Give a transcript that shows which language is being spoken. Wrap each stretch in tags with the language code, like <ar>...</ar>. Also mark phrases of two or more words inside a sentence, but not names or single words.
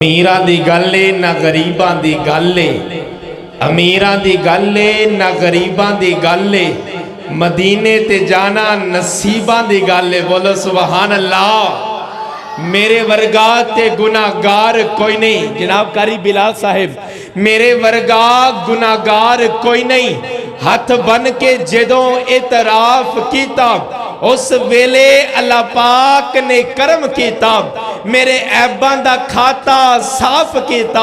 <pa>ਅਮੀਰਾਂ ਦੀ ਗੱਲ ਏ ਨਾ ਗਰੀਬਾਂ ਦੀ ਗੱਲ ਏ, ਅਮੀਰਾਂ ਦੀ ਗੱਲ ਏ ਨਾ ਗਰੀਬਾਂ ਦੀ ਗੱਲ ਏ, ਮਦੀਨੇ ਤੇ ਜਾਣਾ ਨਸੀਬਾਂ ਦੀ ਗੱਲ ਏ। ਬੋਲੋ</pa> <ar>سبحان الله.</ar> <pa>ਮੇਰੇ ਵਰਗਾ ਤੇ ਗੁਨਾਹਗਾਰ ਕੋਈ ਨਹੀਂ। ਜਨਾਬ ਕਾਰੀ ਬਿਲਾਲ ਸਾਹਿਬ, ਮੇਰੇ ਵਰਗਾ ਗੁਨਾਹਗਾਰ ਕੋਈ ਨਹੀਂ। ਹੱਥ ਬੰਨ੍ਹ ਕੇ ਜਦੋਂ ਇਤਰਾਫ਼ ਕੀਤਾ ਉਸ ਵੇਲੇ ਅੱਲਾਹ ਪਾਕ ਨੇ ਕਰਮ ਕੀਤਾ, ਮੇਰੇ ਐਬਾਂ ਦਾ ਖਾਤਾ ਸਾਫ਼ ਕੀਤਾ।</pa>